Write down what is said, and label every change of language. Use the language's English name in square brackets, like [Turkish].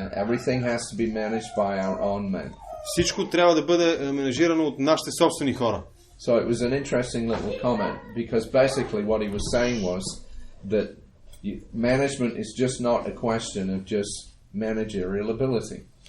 [English] Everything has to be managed by our own men. [Bulgarian] Всичко трябва да бъде менежирано от нашите собствени хора. [English] So it was an interesting little comment because basically what he was saying was that management is just not a question of just managerial ability.